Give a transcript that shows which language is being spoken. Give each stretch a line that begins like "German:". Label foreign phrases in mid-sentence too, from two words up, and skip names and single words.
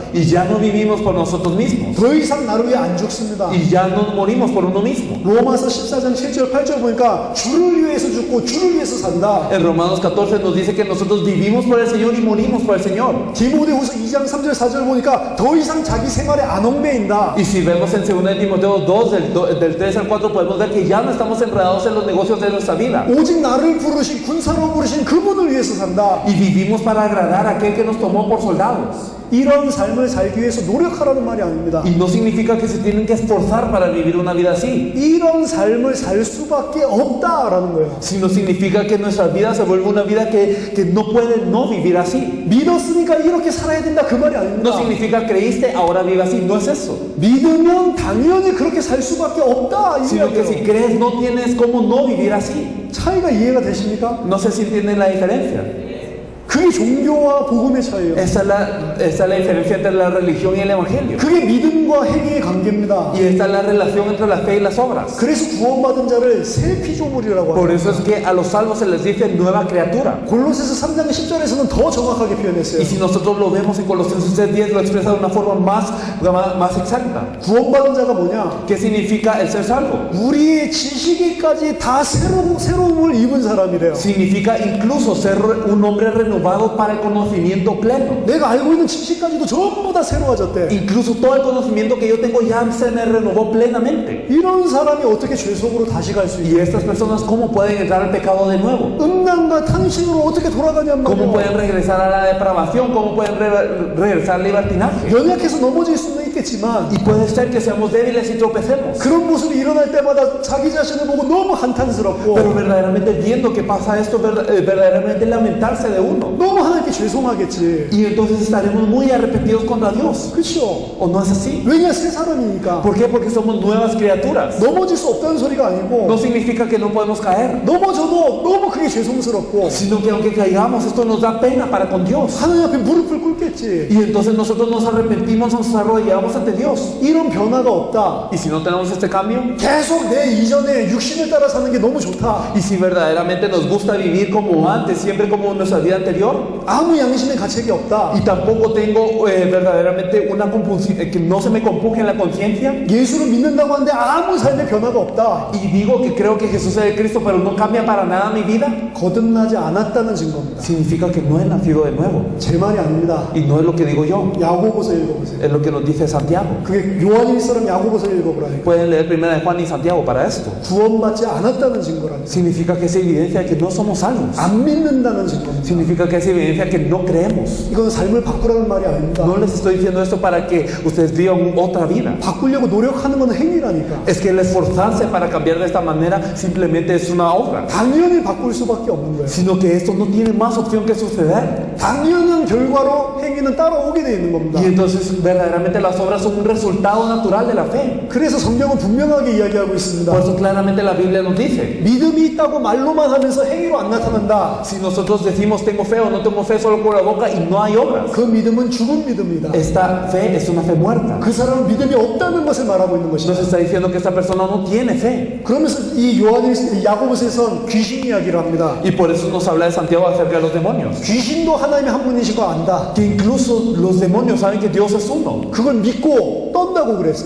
Spanish: Y ya no vivimos por nosotros mismos.
Korean: 더 이상 나를 위해 안 죽습니다.
Spanish: Y ya no morimos por uno mismo.
Korean: 로마서 14장 7절 8절 보니까 주를 위해서 죽고 주를 위해서 산다.
Spanish: En Romanos 14 nos dice que nosotros vivimos por el Señor y morimos por el Señor.
Korean: 디모데후서 2장 3절 4절 보니까 더 이상 자기 생활에 안 얽매인다.
Spanish: Y si vemos en 2 de Timoteo 2, del 3 al 4, podemos ver que ya no estamos enredados en los negocios de nuestra vida.
Korean: 오직 나를 부르신 군사로 부르신 그분을 위해서 산다.
Spanish: Y vivimos para agradar a aquel que nos tomó por soldados.
Korean: 이런 삶을 살기 위해서 노력하라는 말이 아닙니다.
Spanish: Y no significa que se tienen que esforzar para vivir una vida así.
Korean: 이런 삶을 살 수밖에 없다라는 거예요.
Spanish: Sino significa que nuestra vida se vuelve una vida que no puede no vivir así.
Korean: 믿었으니까 이렇게 살아야 된다 그 말이
Spanish: No
Korean: 아닙니다.
Spanish: significa creíste, ahora vive así. No es eso.
Korean: 믿으면 당연히 그렇게 살 수밖에 없다 이
Spanish: Sino que si
Korean: 이야기예요.
Spanish: crees, no tienes cómo no vivir así.
Korean: 차이가 이해가 되십니까?
Spanish: No sé si entienden la diferencia.
Korean: 그게 종교와 복음의 차이예요.
Spanish: Esa es la diferencia entre la religión y el evangelio.
Korean: 그게 믿음과 행위의 관계입니다.
Spanish: Y esta es la relación entre la fe y las obras.
Korean: 그래서 구원받은 자를 새 피조물이라고
Spanish: Por
Korean: 합니다.
Spanish: eso es que a los salvos se les dice nueva criatura.
Korean: 골로새서 3장 10절에서는 더 정확하게 표현했어요.
Spanish: Y si nosotros lo vemos en Colosenses 3:10, lo expresa de una forma más exacta.
Korean: 구원받은 자가 뭐냐?
Spanish: ¿Qué significa el ser salvo?
Korean: 우리의 지식에까지 다 새로움을 입은 사람이래요.
Spanish: Significa incluso ser un hombre renovado para el conocimiento pleno.
Korean: 내가 알고 있는 지식까지도 전부 다 새로워졌대.
Spanish: Incluso todo el conocimiento que yo tengo ya se me renovó plenamente.
Korean: 이런 사람이 어떻게 죄 속으로 다시 갈 수 있어요?
Spanish: Y estas personas, ¿cómo pueden entrar al pecado de nuevo?
Korean: 음란과 탕신으로 어떻게 돌아가냔
Spanish: ¿Cómo
Korean: 말이에요.
Spanish: pueden regresar a la depravación? ¿Cómo pueden regresar al libertinaje?
Korean: 연약해서 넘어질 수는 있겠지만
Spanish: Y puede ser que seamos débiles y tropecemos.
Korean: 그런 모습이 일어날 때마다 자기 자신을 보고 너무 한탄스럽고
Spanish: Pero verdaderamente viendo que pasa esto, verdaderamente lamentarse de uno.
Korean: 너무 하나님께 죄송하겠지.
Spanish: Y entonces estaremos muy arrepentidos contra Dios.
Korean: 그렇죠?
Spanish: ¿O no es así?
Korean: 왜냐 새 사람이니까.
Spanish: ¿Por qué? Porque somos nuevas criaturas.
Korean: 넘어질 수 없다는 소리가 아니고
Spanish: No significa que no podemos caer,
Korean: 넘어져도 너무 그게 죄송스럽고
Spanish: sino que aunque caigamos, esto nos da pena para con Dios.
Korean: 하나님 앞에 무릎을 꿇겠지.
Spanish: Y entonces nosotros nos arrepentimos, nos arrodillamos ante Dios.
Korean: 이런 변화가 없다.
Spanish: Y si no tenemos este cambio,
Korean: 계속 내 이전에 육신을 따라 사는 게 너무 좋다.
Spanish: y si verdaderamente nos gusta vivir como antes, siempre como en nuestra vida anterior,
Korean: 아무 양심의 가책이 없다.
Spanish: y tampoco tengo verdaderamente una compulsión, que no se me compuje en la conciencia,
Korean: 예수를 믿는다고 하는데 아무 삶의 변화가 없다.
Spanish: y digo que creo que Jesús es el Cristo, pero no cambia para nada mi vida,
Korean: 거듭나지 않았다는 증거입니다.
Spanish: significa que no he nacido de nuevo.
Korean: 제 말이 아닙니다.
Spanish: Y no es lo que digo yo,
Korean: 야고보서 읽어보세요.
Spanish: es lo que nos dice Santiago.
Korean: 그게 요한일서랑 야고보서 읽어보라니까.
Spanish: Pueden leer Primera de Juan y Santiago para esto.
Korean: 구원받지 않았다는 증거라니까.
Spanish: Significa que es evidencia de que no somos salvos.
Korean: 안 믿는다는 증거입니다.
Spanish: Significa que es evidencia de que no creemos.
Korean: 이건 삶을 바꾸라는 말이 아닙니다.
Spanish: No les estoy diciendo esto para que ustedes vivan otra vida.
Korean: 바꾸려고 노력하는 건 행위라니까.
Spanish: Es que el esforzarse para cambiar de esta manera simplemente es una obra.
Korean: 당연히 바꿀 수밖에 없는 거예요.
Spanish: Sino que esto no tiene más opción que suceder.
Korean: 당연한 결과로 행위는 따라오게 돼 있는 겁니다.
Spanish: Y entonces verdaderamente las obras son un resultado natural de la fe.
Korean: 그래서 성경은 분명하게 이야기하고 있습니다.
Spanish: Por eso claramente la Biblia nos dice,
Korean: 믿음이 있다고 말로만 하면서 행위로 안 나타난다.
Spanish: si nosotros decimos tengo fe o no tengo fe solo por la boca y no hay obras,
Korean: 그 믿음은 죽은 믿음이다.
Spanish: esta fe es una fe muerta.
Korean: 그 사람은 믿음이 없다는 것을 말하고 있는
Spanish: Nos
Korean: 것이다.
Spanish: está diciendo que esta persona no tiene fe.
Korean: 그러면서 이 야고보서에선 귀신 이야기를 합니다.
Spanish: Y por eso nos habla de Santiago acerca de los demonios.
Korean: 귀신도 하나님의 한 분이신 거 안다.
Spanish: Que incluso los demonios saben que Dios es uno.
Korean: 그걸 믿고 떤다고 그랬어요.